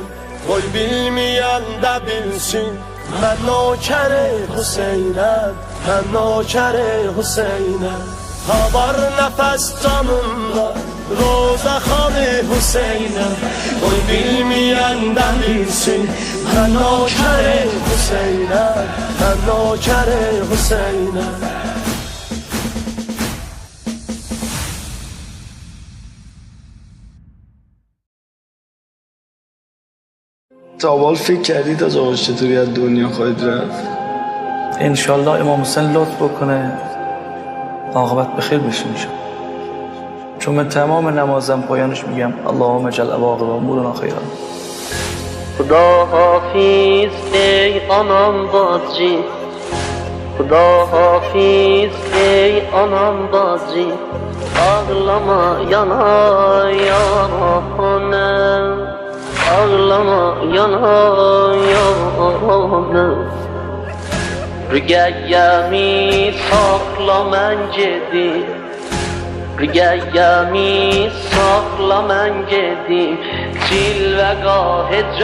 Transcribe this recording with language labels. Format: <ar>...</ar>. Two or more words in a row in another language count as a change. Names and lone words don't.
<az>Qoy bilməyən də bilsin Mən nökəri Hüseynəm Mən nökəri Hüseynəm Ha var nəfəs canımda Rozə xanı Hüseynəm Qoy bilməyən də bilsin Mən nökəri Hüseynəm Mən nökəri Hüseynəm</az> <fa>تا اول فکر کردید از آقاش چطوری از دنیا خواهید رفت؟ انشالله امام حسین لطف بکنه عاقبت بخیر بشه میشه چون من تمام نمازم پایانش میگم</fa> <ar>اللهم اجعل عواقب امورنا خیرا</ar> <az>خدا حافظ ای آنان بازجی خدا حافظ ای آنان بازجی ağlama yana yana ağlama yana yana Rügəyəmi saxla mən gedim Rügəyəmi saxla mən gedim Cilvəgah-ı</az>